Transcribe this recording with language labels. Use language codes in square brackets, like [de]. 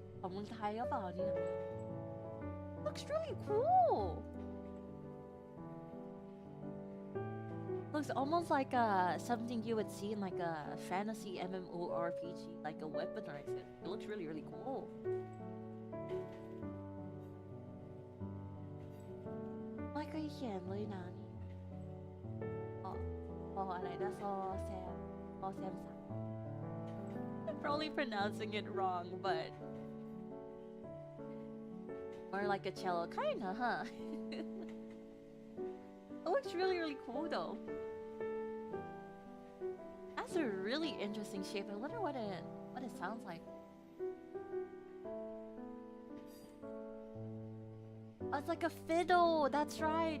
[th] ของเมืองไทยหรือเปล่าเนี่ย [en] Looks really cool. Looks almost like something you would see in like a fantasy MMORPG, like a weapon or something. It looks really, really cool. [th] ไม่เคยเขียนเลยนะนี่อะไรนะซอแซมสัน [en] I'm probably pronouncing it wrong, but more like a cello, kinda, huh? It looks really, really cool though. That's a really interesting shape. I wonder what it sounds like. Oh, it's like a fiddle. That's right.